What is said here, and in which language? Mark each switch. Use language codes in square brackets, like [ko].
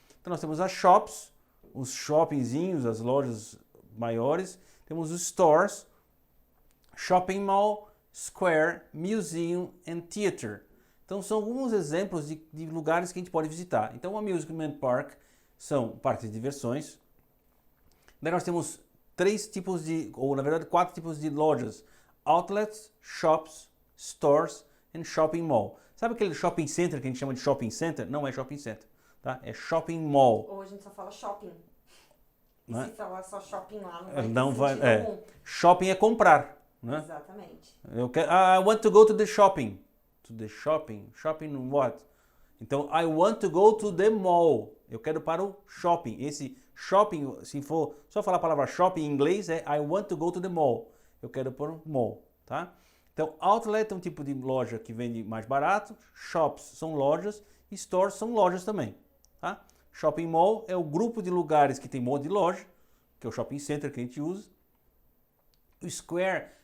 [pt] Então nós temos as shops, os shoppingzinhos, as lojas maiores, temos os stores, shopping mall, square, museum and theater. Então são alguns exemplos de lugares que a gente pode visitar. Então o amusement park são parques de diversões. Daí nós temos 4 tipos de lojas. [en] Outlets, shops, stores and shopping mall. [pt] Sabe aquele shopping center que a gente chama de shopping center? Não é shopping center, tá? É shopping mall. Ou a gente só fala shopping. E Não é? se falar só shopping lá, não vai Não ter vai, sentido algum. Shopping é comprar, né? Exatamente. [en] I want to go to the shopping. To the shopping? Shopping what? Então, I want to go to the mall. [pt] Eu quero para o shopping. Esse shopping, se for só falar a palavra shopping em inglês, é [en] I want to go to the mall. [pt] Eu quero para o mall, tá? Então, outlet é um tipo de loja que vende mais barato. Shops são lojas. Stores são lojas também, tá? Shopping mall é o grupo de lugares que tem um monte de loja, que é o shopping center que a gente usa. O square